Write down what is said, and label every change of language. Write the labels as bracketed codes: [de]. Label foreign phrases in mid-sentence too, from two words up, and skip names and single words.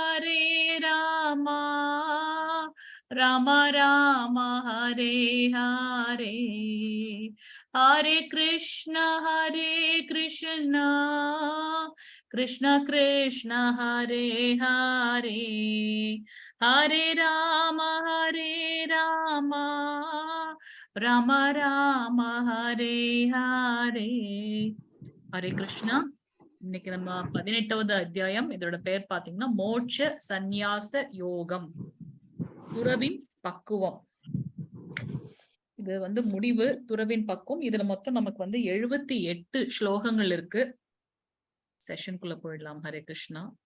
[sa] राम राम हरे हरे हरे कृष्ण कृष्ण कृष्ण हरे हरे हरे राम राम राम हरे हरे हरे कृष्ण. [ta] இன்னைக்கு நம்ம 18வது அத்தியாயம். இதோட பெயர் பாத்தீங்கன்னா மோட்ச சந்நியாச யோகம், துறவின் பக்குவம். இது முடிவு, துறவின் பக்குவம். இதுல மொத்தம் நமக்கு 78 ஸ்லோகங்கள் இருக்கு. செஷனுக்குள்ள போயிடலாம். [sa] हरे कृष्णा.